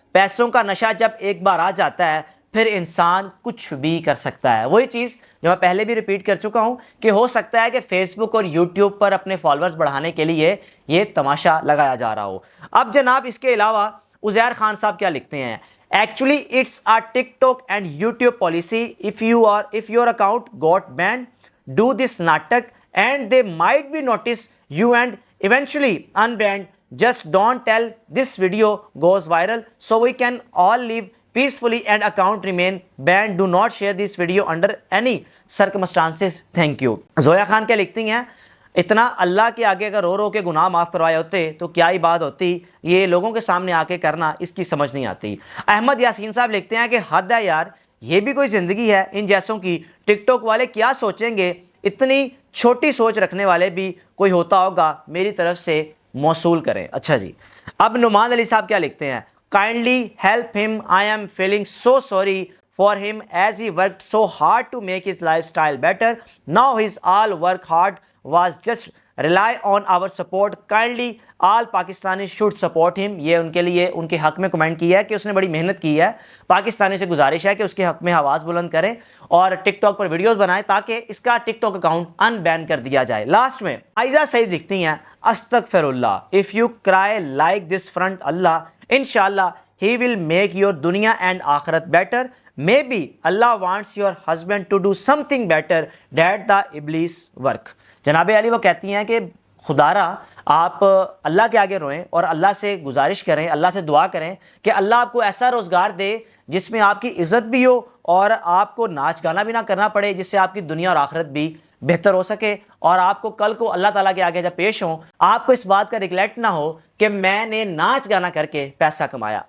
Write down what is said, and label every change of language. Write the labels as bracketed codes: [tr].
[ur] پیسوں کا نشہ جب ایک بار آ جاتا ہے پھر انسان کچھ بھی کر سکتا ہے. وہی چیز جو میں پہلے بھی ریپیٹ کر چکا ہوں کہ ہو سکتا ہے کہ فیس بک اور یوٹیوب پر اپنے فالوورز بڑھانے کے لیے یہ تماشا لگایا جا رہا ہو. اب جناب اس کے علاوہ عزیر خان صاحب کیا لکھتے ہیں؟ [en] Actually, it's a TikTok and YouTube policy. If your account got banned, do this natak and they might be notice you and eventually unbanned. Just don't tell this video goes viral so we can all live peacefully and account remain banned. Do not share this video under any circumstances. Thank you. [ur] Zoya Khan کیا لکھتی ہیں؟ اتنا اللہ کے آگے اگر رو رو کے گناہ معاف کروائے ہوتے تو کیا ہی بات ہوتی، یہ لوگوں کے سامنے آ کے کرنا اس کی سمجھ نہیں آتی. احمد یاسین صاحب لکھتے ہیں کہ حد ہے یار، یہ بھی کوئی زندگی ہے ان جیسوں کی. ٹک ٹاک والے کیا سوچیں گے؟ اتنی چھوٹی سوچ رکھنے والے بھی کوئی ہوتا ہوگا، میری طرف سے موصول کریں. اچھا جی، اب نعمان علی صاحب کیا لکھتے ہیں؟ [en] Kindly help ہم، I am feeling so sorry for him as he worked so hard to make his lifestyle better. Now his all work hard was just rely on our support. Kindly all Pakistanis should support him. [ur] یہ ان کے لیے ان کے حق میں comment کیا ہے کہ اس نے بڑی محنت کی ہے. پاکستانی سے گزارش ہے کہ اس کے حق میں آواز بلند کریں اور ٹک ٹاک پر ویڈیوز بنائیں تاکہ اس کا ٹک ٹاک اکاؤنٹ ان بین کر دیا جائے. لاسٹ میں عائزہ سعید لکھتی ہیں [en] استغفر Allah if you cry like this front Allah inshallah he will make your dunya and akhirat better. Maybe Allah wants your husband to do something better than the iblis work. [ur] جناب علی وہ کہتی ہیں کہ خدا را آپ اللہ کے آگے روئیں اور اللہ سے گزارش کریں، اللہ سے دعا کریں کہ اللہ آپ کو ایسا روزگار دے جس میں آپ کی عزت بھی ہو اور آپ کو ناچ گانا بھی نہ کرنا پڑے، جس سے آپ کی دنیا اور آخرت بھی بہتر ہو سکے اور آپ کو کل کو اللہ تعالیٰ کے آگے جب پیش ہوں آپ کو اس بات کا ریگلیٹ نہ ہو کہ میں نے ناچ گانا کر کے پیسہ کمایا.